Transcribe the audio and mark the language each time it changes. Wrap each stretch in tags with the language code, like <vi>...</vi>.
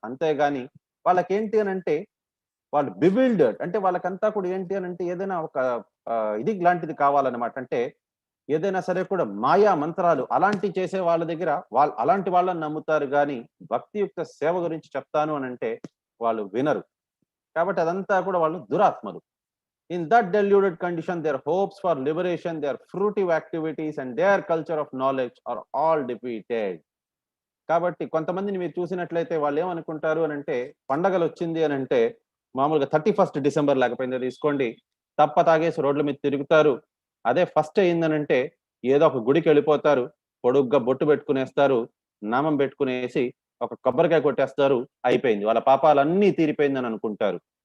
<te>అంతేగాని వాళ్ళకేంటి అని అంటే వాళ్ళు బివిల్డర్డ్, అంటే వాళ్ళకంతా కూడా ఏంటి అని అంటే ఏదైనా ఒక ఇది లాంటిది కావాలన్నమాట. అంటే ఏదైనా సరే కూడా మాయా మంత్రాలు అలాంటివి చేసే వాళ్ళ దగ్గర వాళ్ళు అలాంటి వాళ్ళని నమ్ముతారు గాని భక్తియుక్త సేవ గురించి చెప్తాను అని అంటే వాళ్ళు వినరు. కాబట్టి అదంతా కూడా వాళ్ళు దురాత్మలు.</te> <en>In that deluded condition, their hopes for liberation, their fruitive activities and their culture of knowledge are all defeated.</en> <te>కాబట్టి కొంతమందిని మీరు చూసినట్లయితే వాళ్ళు ఏమనుకుంటారు అని అంటే పండగలు వచ్చింది అని అంటే మామూలుగా 31st డిసెంబర్ లేకపోయిందో తీసుకోండి, తప్ప తాగేసి రోడ్ల మీద తిరుగుతారు. అదే ఫస్ట్ అయిందనంటే ఏదో ఒక గుడికి వెళ్ళిపోతారు, పొడుగ్గా బొట్టు పెట్టుకునేస్తారు, నామం పెట్టుకునేసి ఒక కొబ్బరికాయ కొట్టేస్తారు, అయిపోయింది, వాళ్ళ పాపాలన్నీ తీరిపోయిందని అనుకుంటారు.</te>